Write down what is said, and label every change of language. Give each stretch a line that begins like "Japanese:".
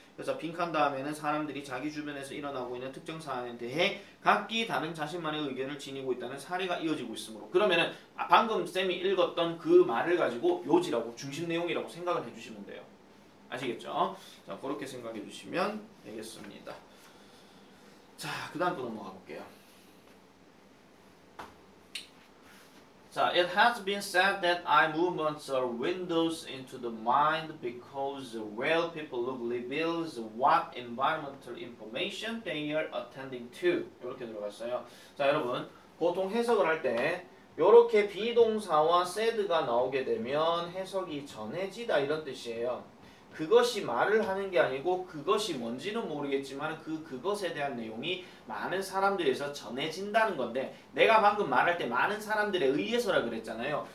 Korean: 그래서 빈칸 다음에는 사람들이 자기 주변에서 일어나고 있는 특정 사안에 대해 각기 다른 자신만의 의견을 지니고 있다는 사례가 이어지고 있으므로 그러면은 방금 쌤이 읽었던 그 말을 가지고 요지라고 중심 내용이라고 생각을 해주시면 돼요. 아시겠죠? 자, 그렇게 생각해 주시면 되겠습니다. 자, 그 다음 거 넘어가 볼게요.
English: 자, it has been said that eye movements are windows into the mind because where people look reveals what environmental information they are attending to.
Korean: 이렇게 들어갔어요. 자, 여러분 보통 해석을 할 때 이렇게 비동사와 said가 나오게 되면 해석이 전해지다 이런 뜻이에요. 그것이 말을 하는 게 아니고 그것이 뭔지는 모르겠지만 그것에 대한 내용이 많은 사람들에서 전해진다는 건데 내가 방금 말할 때 많은 사람들에 의해서라 그랬잖아요.